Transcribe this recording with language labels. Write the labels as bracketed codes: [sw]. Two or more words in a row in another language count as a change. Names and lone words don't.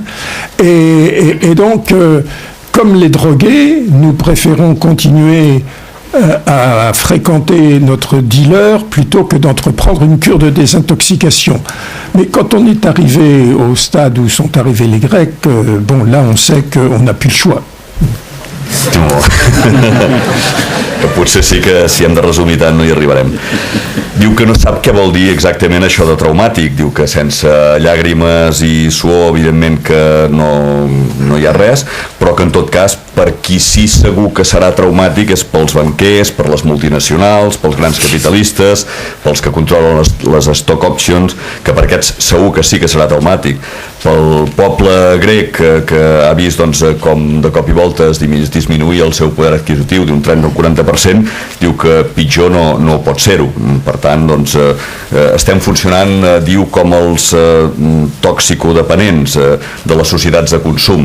[fr] Et donc, comme les drogués, nous préférons continuer à fréquenter notre dealer plutôt que d'entreprendre une cure de désintoxication. Mais quand on est arrivé au stade où sont arrivés les Grecs, là on sait qu'on n'a plus le choix. [ca] Que potser sí que si hem de resumir tant no hi arribarem. Diu que no sap què vol dir exactament això de traumàtic, diu que sense llàgrimes i suor evidentment que no hi ha res, però que en tot cas per qui sí segur que serà traumàtic és pels banquers, per les multinacionals, pels grans capitalistes, pels que controlen les [en] stock options, [ca] que per aquests segur que sí que serà traumàtic. Pel poble grec que ha vist com de cop i volta es disminuir el seu poder adquisitiu d'un 30 o 40%, diu que pitjor no pot ser-ho. Per tant, estem funcionant, diu, com els toxicodependents de les societats de consum.